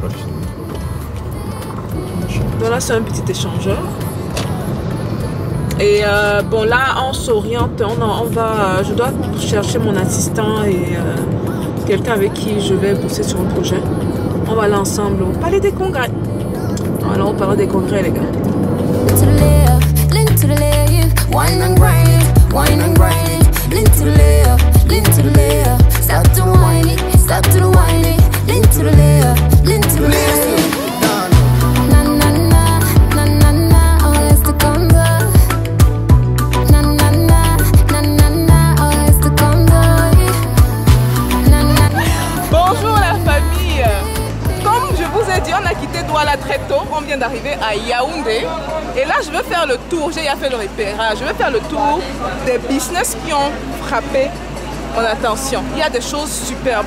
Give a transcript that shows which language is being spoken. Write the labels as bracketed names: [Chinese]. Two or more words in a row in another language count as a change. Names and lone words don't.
[French] Donc là, c'est un petit échangeur. Et bon, là, on s'oriente. Je dois chercher mon assistant et quelqu'un avec qui je vais bosser sur un projet. On va aller ensemble au Palais des Congrès. Alors, au Palais des Congrès, les gars. [English] Wine and grind, wine and grind. Lean to the left, lean to the left. Stop to whine it, stop to the whine it. Lean to the left, lean to the left. Na na na, na na na, oh it's the Congo. Na na na, na na na, oh it's the Congo. Na na. [French] Bonjour la famille. Comme je vous ai dit, on a quitté Douala très tôt. On vient d'arriver à Yaoundé. Et là, je vais faire le tour, j'ai déjà fait le repérage, je vais faire le tour des business qui ont frappé mon attention. Il y a des choses superbes.